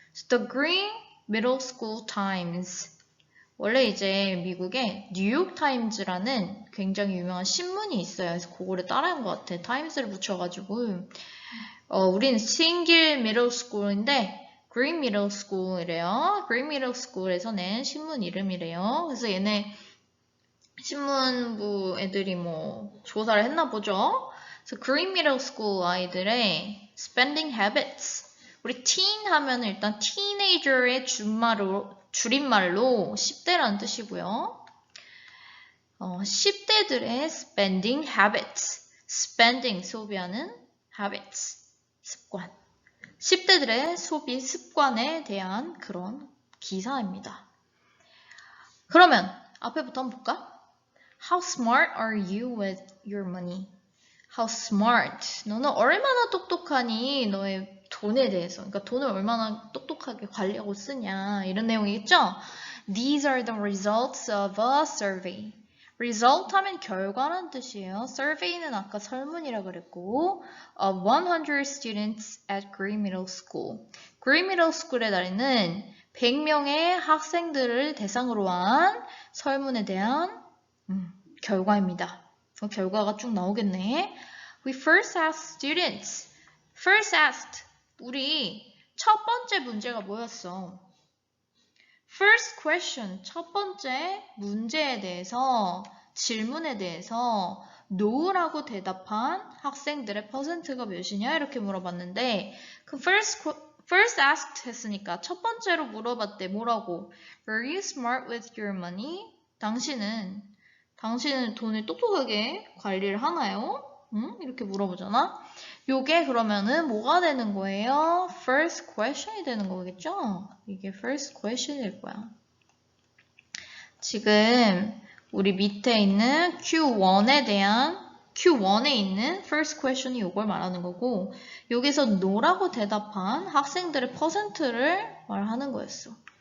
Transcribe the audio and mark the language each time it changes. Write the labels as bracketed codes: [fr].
[en] The Green Middle School Times. [ko] 원래 이제 미국에 뉴욕 타임즈라는 굉장히 유명한 신문이 있어요. 그래서 그거를 따라한 것 같아. 타임스를 붙여가지고. 우린 싱길 미들 스쿨인데 그린 미들 스쿨이래요. 그린 미들 스쿨에서 낸 신문 이름이래요. 그래서 얘네 신문부 애들이 뭐 조사를 했나 보죠. 그래서 그린 미들 스쿨 아이들의 [en] spending habits. [ko] 우리 teen 하면 일단 teenager의 줄임말로 10대라는 뜻이고요. 10대들의 [en] spending habits. [ko] spending 소비하는 habits. 습관. 10대들의 소비 습관에 대한 그런 기사입니다. 그러면 앞에부터 한번 볼까? [en] How smart are you with your money? How smart. [ko] 너는 얼마나 똑똑하니? 너의 돈에 대해서. 그러니까 돈을 얼마나 똑똑하게 관리하고 쓰냐. 이런 내용이겠죠? [en] These are the results of a survey. [ko] result 하면 결과란 뜻이에요. survey는 아까 설문이라 그랬고 [en] of 100 students at Green Middle School. [ko] Green Middle School의 날에는 100명의 학생들을 대상으로 한 설문에 대한 결과입니다. 결과가 쭉 나오겠네. [en] We first asked students. First asked. [ko] 우리 첫 번째 문제가 뭐였어? [en] First question. [ko] 첫 번째 문제에 대해서 질문에 대해서 no라고 대답한 학생들의 퍼센트가 몇이냐 이렇게 물어봤는데 그 [en] first asked [ko] 했으니까 첫 번째로 물어봤대. 뭐라고? [en] Were you smart with your money? [ko] 당신은 돈을 똑똑하게 관리를 하나요? 응? 이렇게 물어보잖아. 요게 그러면은 뭐가 되는 거예요? [en] First question [ko] 이 되는 거겠죠? 이게 [en] first question [ko] 일 거야. 지금 우리 밑에 있는 Q1에 있는 first question이 이걸 말하는 거고 여기서 no라고 대답한 학생들의 퍼센트를 말하는 거였어.